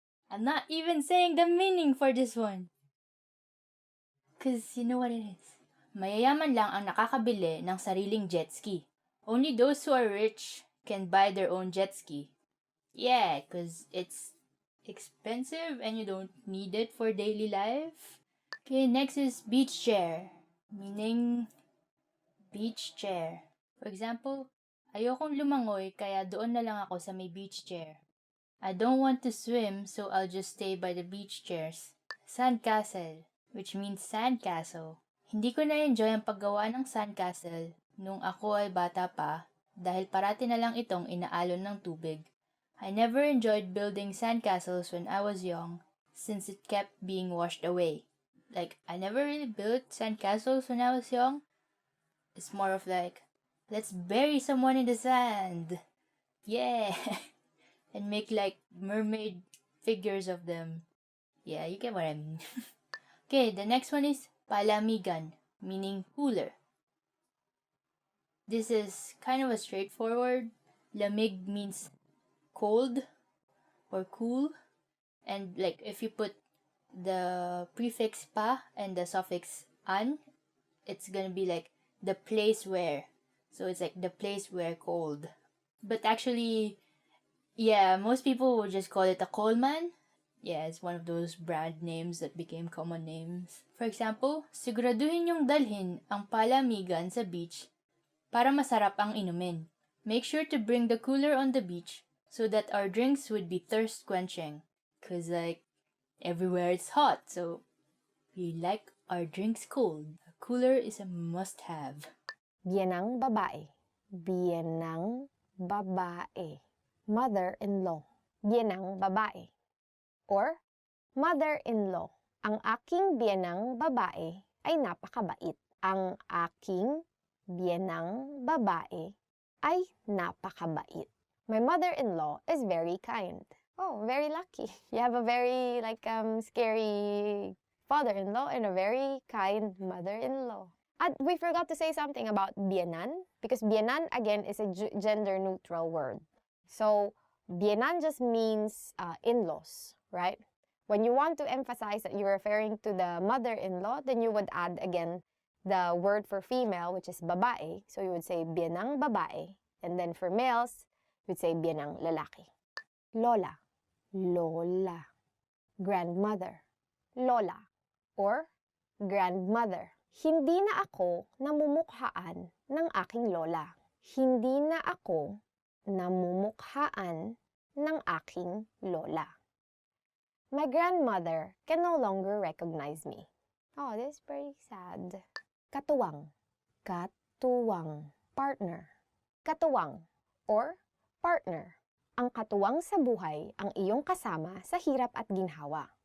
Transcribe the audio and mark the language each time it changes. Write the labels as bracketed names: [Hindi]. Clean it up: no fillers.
[English] I'm not even saying the meaning for this one. Cause you know what it is. [Filipino] Mayayaman lang ang nakakabili ng sariling jet ski. [English] Only those who are rich can buy their own jet ski. Yeah, cause it's expensive and you don't need it for daily life. Okay, next is beach chair. Meaning, beach chair. For example, [Filipino] ayokong lumangoy kaya doon na lang ako sa may beach chair. [English] I don't want to swim so I'll just stay by the beach chairs. Sandcastle, which means sandcastle. [Filipino] Hindi ko na-enjoy ang paggawa ng sandcastle nung ako ay bata pa dahil parati na lang itong inaalon ng tubig. [English] I never enjoyed building sandcastles when I was young since it kept being washed away. Like, I never really built sandcastles when I was young. It's more of like, let's bury someone in the sand. Yeah. And make like mermaid figures of them. Yeah, you get what I mean. Okay, the next one is palamigan, meaning cooler. This is kind of a straightforward. Lamig means cold or cool. And like if you put the prefix pa and the suffix an, it's gonna be like the place where. So it's like the place where cold. But actually, yeah, most people would just call it a coalman. Yeah, it's one of those brand names that became common names. For example, [Filipino] siguraduhin yung dalhin ang palamigan sa beach para masarap ang inumin. [English] Make sure to bring the cooler on the beach so that our drinks would be thirst quenching. Cause like, everywhere it's hot, so we like our drinks cold. A cooler is a must-have. [Filipino] Biyenang babae. Biyenang babae. [English] Mother-in-law. [Filipino] Biyenang babae. [English] Or, mother-in-law. [Filipino] Ang aking biyenang babae ay napakabait. Ang aking biyenang babae ay napakabait. [English] My mother-in-law is very kind. Oh, very lucky. You have a very scary father-in-law and a very kind mother-in-law. And we forgot to say something about biyenan because biyenan again is a gender-neutral word. So biyenan just means in-laws, right? When you want to emphasize that you're referring to the mother-in-law, then you would add again the word for female, which is babae. So you would say [Filipino] biyenang babae. [English] And then for males, you would say [Filipino] biyenang lalaki. Lola, lola. Grandmother, lola. [English] Or grandmother. [Filipino] Hindi na ako namumukhaan ng aking lola. Hindi na ako namumukhaan ng aking lola. [English] My grandmother can no longer recognize me. Oh, this is pretty sad. Katuwang. Katuwang. Partner. [Filipino] Katuwang [English] or partner. [Filipino] Ang katuwang sa buhay ang iyong kasama sa hirap at ginhawa.